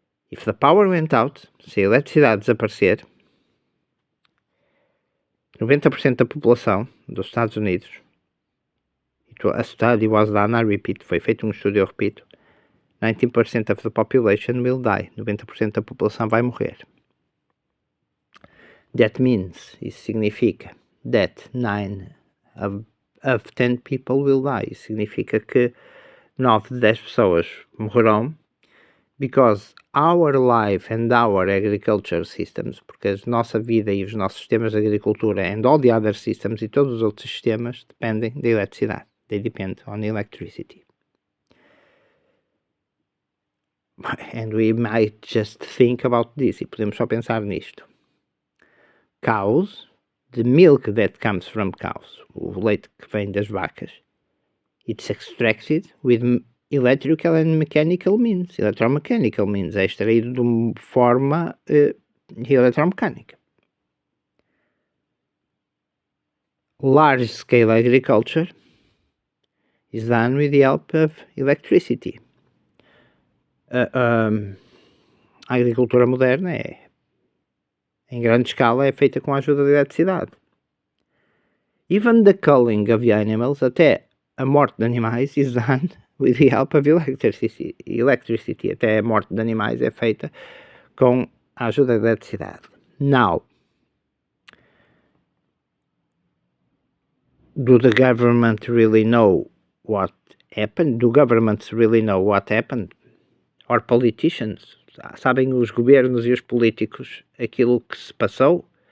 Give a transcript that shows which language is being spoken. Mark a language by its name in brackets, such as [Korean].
[English] If the power went out, [Portuguese] se a eletricidade desaparecer, 90% da população dos Estados Unidos, [English] a study was done, I repeat, [Portuguese] foi feito um estudo, eu repito, [English] 90% of the population will die, [Portuguese] 90% da população vai morrer. [English] That means, isso significa, that 9 of 10 people will die. [Portuguese] Isso significa que 9 de 10 pessoas morrerão, [English] because our life and our agriculture systems, [Portuguese] porque a nossa vida e os nossos sistemas de agricultura [English] and all the other systems [Portuguese] e todos os outros sistemas dependem da eletricidade. [English] They depend on electricity. And we might just think about this, [Portuguese] e podemos só pensar nisto. [English] Cows, the milk that comes from cows, [Portuguese] o leite que vem das vacas, [English] it's extracted with electrical and mechanical means. Electromechanical means, [Portuguese] é extraído de uma forma eletromecânica. [English] Large scale agriculture is done with the help of electricity. [Portuguese] A agricultura moderna em grande escala é feita com a ajuda da eletricidade. [English] Even the culling of the animals, [Portuguese] até a morte de animais, [English] is done with the help of electricity. [Portuguese] Até a morte de animais é feita com a ajuda da eletricidade. [English] Now, do the government really know what happened? Do governments really know what happened? Or politicians? [Portuguese] Sabem os governos e os políticos aquilo que se passou?